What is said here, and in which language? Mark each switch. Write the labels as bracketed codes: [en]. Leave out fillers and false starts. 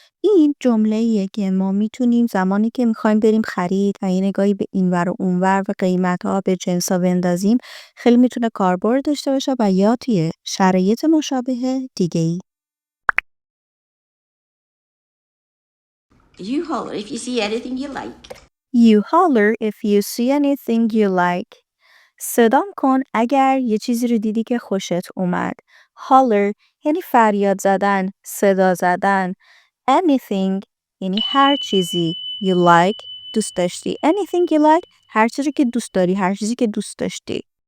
[fa] این جمله‌ایه که ما میتونیم زمانی که میخوایم بریم خرید و یه نگاهی به اینور و اونور و قیمت‌ها به جنسا بندازیم خیلی میتونه کاربرد داشته باشه و یا توی شرایط مشابه دیگه‌ای. [en] You holler if you see anything you like. You holler if you see anything you like. [fa] صدام کن اگر یه چیزی رو دیدی که خوشت اومد. Holler یعنی فریاد زدن، صدا زدن. Anything یعنی هر چیزی. You like دوست داشتی. Anything you like هر چیزی که دوست داری، هر چیزی که دوست داشتی.